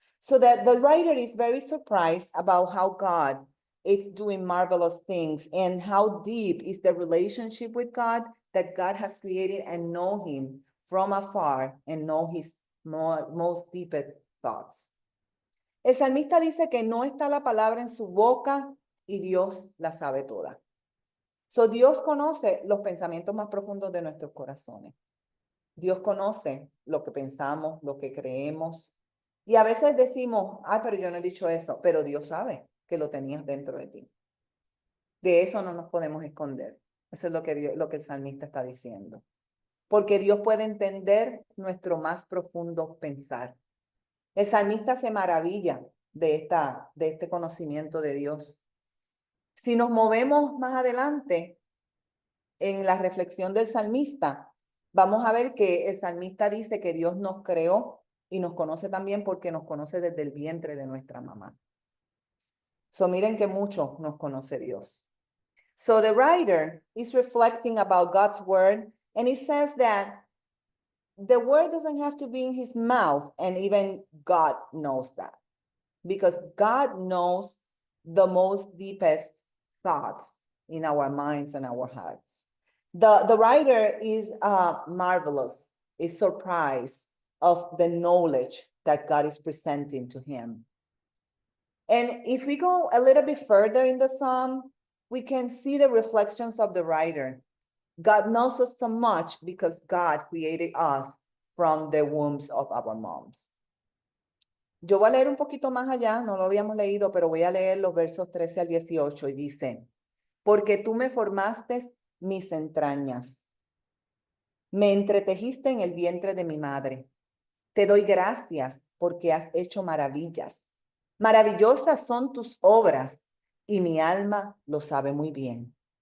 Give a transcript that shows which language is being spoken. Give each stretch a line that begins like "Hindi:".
English: So that the writer is very surprised about how God is doing marvelous things and how deep is the relationship with God that God has created, and know him from afar and know his most deepest thoughts.
Spanish: El salmista dice que no está la palabra en su boca y Dios la sabe toda. So Dios conoce los pensamientos más profundos de nuestros corazones. Dios conoce lo que pensamos, lo que creemos. Y a veces decimos: ay, pero yo no he dicho eso. Pero Dios sabe que lo tenías dentro de ti. De eso no nos podemos esconder. Eso es lo que el salmista está diciendo. Porque Dios puede entender nuestro más profundo pensar. El salmista se maravilla de este conocimiento de Dios. Si nos movemos más adelante en la reflexión del salmista, vamos a ver que el salmista dice que Dios nos creó y nos conoce también porque nos conoce desde el vientre de nuestra mamá. So miren que mucho nos conoce Dios.
English: So the writer is reflecting about God's word, and he says that the word doesn't have to be in his mouth, and even God knows that, because God knows the most deepest thoughts in our minds and our hearts. The writer is marvelous, is surprised of the knowledge that God is presenting to him. And if we go a little bit further in the psalm, we can see the reflections of the writer. God knows us so much because God created us from the wombs of our moms.
Spanish: Yo voy a leer un poquito más allá, no lo habíamos leído, pero voy a leer los versos 13 al 18 y dice, porque tú me formaste mis entrañas, me entretejiste en el vientre de mi madre. Te doy gracias porque has hecho maravillas. Maravillosas son tus obras y mi alma lo sabe muy bien.